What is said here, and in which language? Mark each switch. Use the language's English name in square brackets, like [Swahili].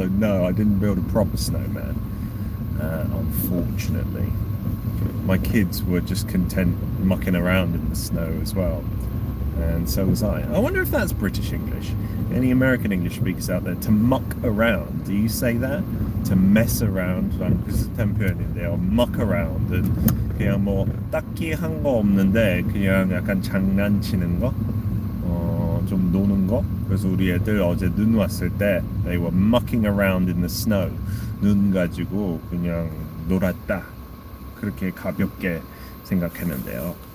[English] So no, I didn't build a proper snowman, unfortunately. My kids were just content mucking around in the snow as well, and so was I. I wonder if that's British English. Any American English speakers out there? To muck around, do you say that? To mess around? [Korean] 비슷한 표현인데요. [English] muck around. [Korean] 그냥 뭐 딱히 한 거 없는데 그냥 약간 장난치는 거, 좀 노는 거. 그래서 우리 애들 어제 눈 왔을 때 [English] they were mucking around in the snow. [Korean] 눈 가지고 그냥 놀았다. 그렇게 가볍게 생각했는데요.